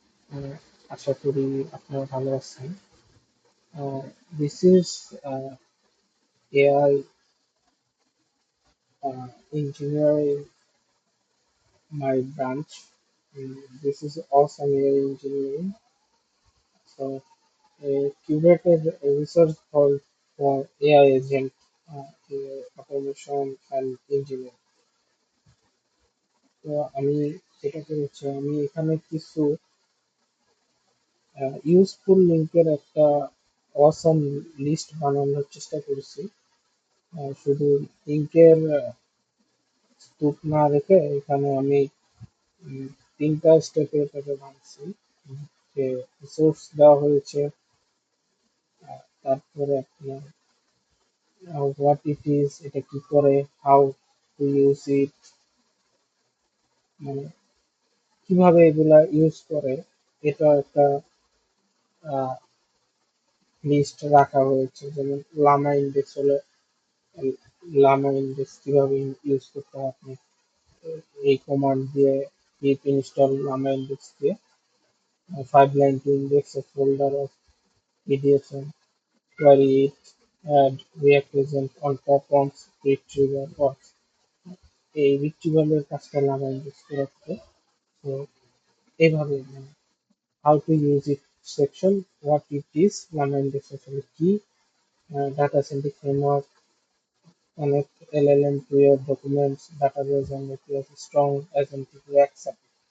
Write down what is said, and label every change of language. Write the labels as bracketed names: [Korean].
[Bangla] Uh, আশা করি আপনারা ভালো আছেন। [English] This is AI engineering, my branch. This is awesome AI engineering. So, a curated research for AI agent, automation and engineering. [Bangla] তো আমি যেটা করেছি, আমি এখানে কিছু ইউজফুল লিঙ্কের একটা অসাম লিস্ট বানানোর চেষ্টা করেছি। শুধু লিঙ্কের স্তূপ না রেখে এখানে আমি উম, তিনটা স্টেপে এটাকে ভাঙছি। যে রিসোর্স দেওয়া হয়েছে, তারপরে আপনার [English] what it is, [Bangla] এটা কি করে, [English] how to use it, [Bangla] মানে কিভাবে এগুলা ইউজ করে, এটা একটা লিস্ট রাখা হয়েছে। যেমন লামা ইন্ডেক্স হলে লামা ইন্ডেক্স কিভাবে ইউজ করতে হয় আপনি এই কমান্ড দিয়ে [English] pip install llama index দিয়ে 5 line to index a folder of PDFs and query it, add React agent on top once retrieval works. [Bangla] এই retrieval কাজটা llama index করে রাখতে। তো এইভাবে [English] how to use it section, what it is, llama index [Bangla] আসলে কি, [English] data centric framework, connect LLM to your documents, database and APIs strong agentic React support.